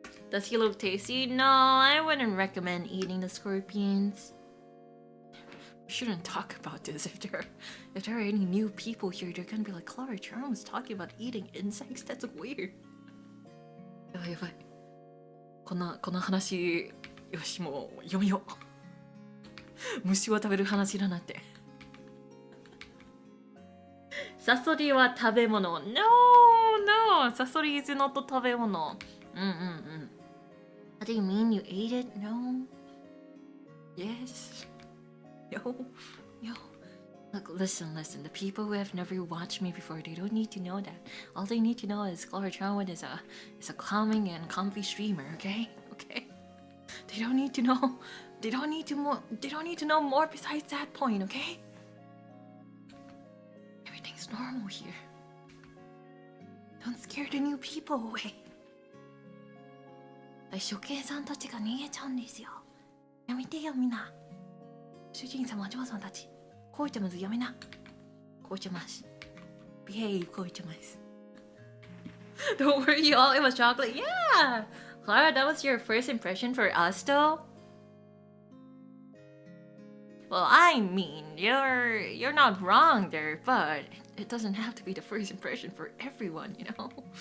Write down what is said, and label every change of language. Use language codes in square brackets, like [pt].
[en] Does he look tasty? No, I wouldn't recommend eating the scorpions. We shouldn't talk about this. If there are any new people here, they're gonna be like, Klara Charmwood was talking about eating insects. That's weird. [ja] やばい。この話、よし、もう読みよう。虫を食べる話だなって。サソリは食べ物。No! [en] サソリ is not 食べ物。 What do you mean you ate it? No. Yes. No. Look, listen. The people who have never watched me before, they don't need to know that. All they need to know is Klara Charmwood is a calming and comfy streamer, okay? They don't need to know. They don't need to know more besides that point, okay? Everything's normal here. Don't scare the new people away. [ja] 初見さんたちが逃げちゃうんですよ。やめてよみんな。主人様お嬢さんたち。こうちゃまずやめな。こうちゃます。 [en] Behave こうちゃます。 Don't worry y'all, it was chocolate. Yeah! Klara, that was your first impression for us though? Well, I mean, you're not wrong there, but it doesn't have to be the first impression for everyone, you know?